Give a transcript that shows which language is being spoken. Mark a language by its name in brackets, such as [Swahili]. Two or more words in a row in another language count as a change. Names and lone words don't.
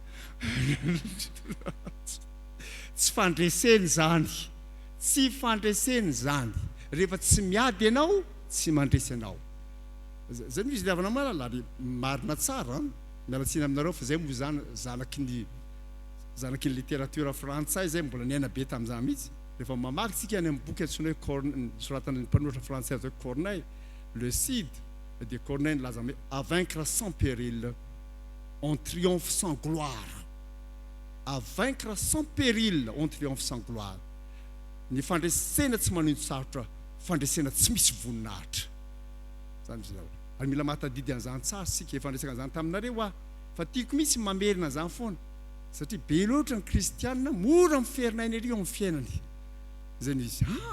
[Malagasy] tsy fandreseny zany tsy fandreseny zany rehefa tsy miady ianao tsy mandresy ianao zany misy ravana malala ary marina tsara mialatsiny aminareo fa zay moa zany zanaky ny littérature frantsay zay mbola niaina be tamin'izany mihitsy rehefa mamaky tsika any amin'ny boky antsoina hoe soratany mpanoratra français azo hoe Corneille le Cid de Corneille nilaza hoe [French] à vaincre sans péril on triomphe sans gloire à vaincre sans péril on triomphe sans gloire [Malagasy] ny fandresena tsy manindro sarotra fandresena tsy misy voninahitra zany izy ary mila mahatadidy an'izany tsara sika fandresaka an'izany taminareo fa tiako mihitsy mamerina zany foana satria be loatra ny kristianina mora miferinainy ery eo amin'ny fiainany zany izy